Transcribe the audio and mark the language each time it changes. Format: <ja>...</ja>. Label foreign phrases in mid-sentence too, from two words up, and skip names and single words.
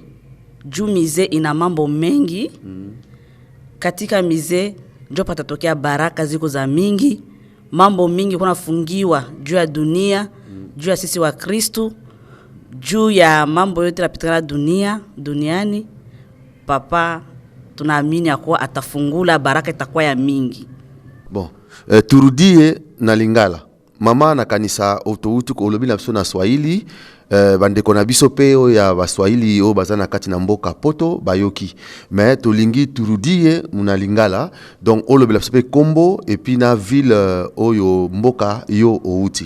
<sw>Juu mize ina mambo mengi. Katika mize ndio patatokea baraka ziko za mingi. Mambo mingi kuna fungiwa juu ya dunia, juu ya sisi wa Kristo, juu ya mambo yote napitikana duniani. Papa tunaamini akuwa atafungula baraka itakuwa ya mingi. Bon, turudie na Lingala.</sw> <ln>Mama na kanisa otouti ko lobi na biso na Swahili, bandeko na biso peo ya Baswahili o bazana kati na mboka poto bayoki. Mais tolingi turudie muna Lingala, donc o lobi la biso pe kombo</ln> <fr>et puis</fr> <ln>na ville oyo mboka yo outi.</ln>